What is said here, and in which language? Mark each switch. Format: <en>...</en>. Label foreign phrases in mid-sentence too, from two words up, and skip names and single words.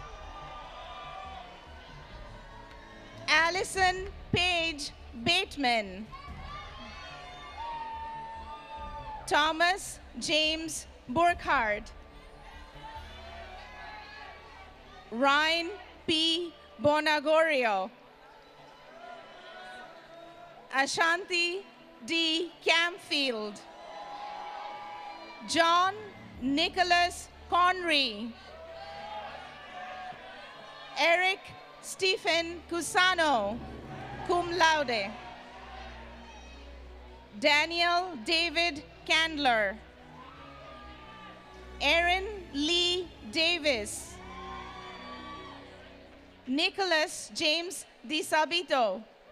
<en>Allison Page Bateman. Thomas James Burkhardt. Ryan P. Bonagorio. Ashanti D. Camfield. John Nicholas Conry. Eric Stephen Cusano,</en> <la>cum laude.</la> <en>Daniel David Candler. Aaron Lee Davis. Nicholas James DiSabito.</en>